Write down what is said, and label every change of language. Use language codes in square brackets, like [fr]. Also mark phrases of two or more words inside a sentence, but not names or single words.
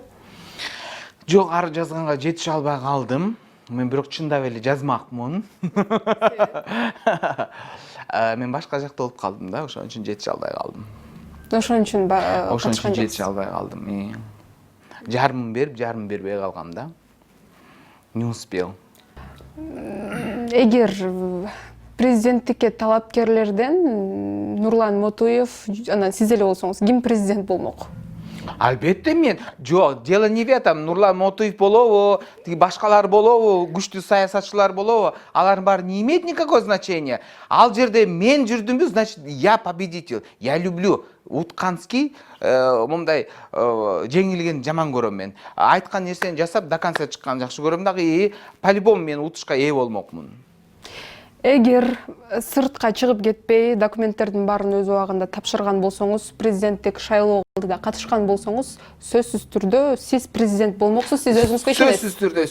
[ky] Жок, арыз жазганга жетише албай калдым. Мен бирок чындап эле жазмакмын. Мен башка жакта болуп калдым да, ошон үчүн жетише албай калдым. Ошон үчүн жетише албай калдым. Жарымын берип, жарым бербей калгам да. [ru] Не успел. [ky] Эгер президенттикке талапкерлерден Нурлан Мотуев, анан сиз эле болсоңуз, ким президент болмок? Албетте мен жок, [ru] дело не в этом. [ky] Нурлан Мотуев болобу, тиги башкалар болобу, күчтүү саясатчылар болобу, алардын баары [ru] не имеет никакого значения. [ky] Ал жерде мен жүрдүмбү, [ru] значит, я победитель. Я люблю. [ky] Утканский мындай жеңилген жаман көрөм мен. Айткан нерсени жасап [ru] до конца [ky] чыкканды жакшы көрөм дагы, по-любому мен утушка ээ болмокмун. Эгер сыртка чыгып кетпей, документтердин баарын өз убагында тапшырган болсоңуз, президенттик шайлоого да катышкан болсоңуз, сөзсүз түрдө сиз президент болмоксуз, сиз өзүңүзгө ишенесиз.